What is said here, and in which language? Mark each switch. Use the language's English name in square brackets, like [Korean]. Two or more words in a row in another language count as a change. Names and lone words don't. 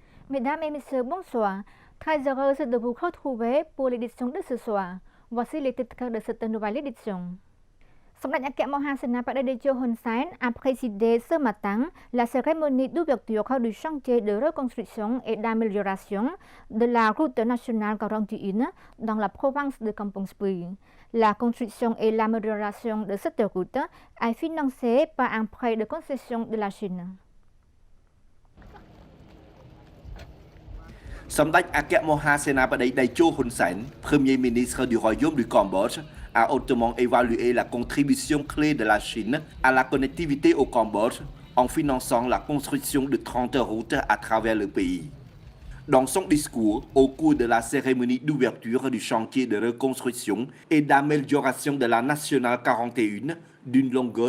[French] Mesdames et messieurs, bonsoir. Très heureuse de vous retrouver pour l'édition de ce soir. Voici les titres de cette nouvelle édition. សម្ដេចអគ្គមហាសេនាបតីតេជោហ៊ុនសែន a présidé ce matin la cérémonie d'ouverture du chantier de reconstruction et d'amélioration de la route nationale 41 dans la province de Kampong Spui. La construction et l'amélioration de cette route est financée par un prêt de concession de la Chine. សម្ដេចអគ្គមហាសេនាបតីតេជោហ៊ុនសែន Premier ministre du Royaume du Cambodge, a hautement évalué la contribution clé de la Chine à la connectivité au Cambodge en finançant la construction de 30 routes à travers le pays. Dans son discours, au cours de la cérémonie d'ouverture du chantier de reconstruction et d'amélioration de la Nationale 41, d'une longueur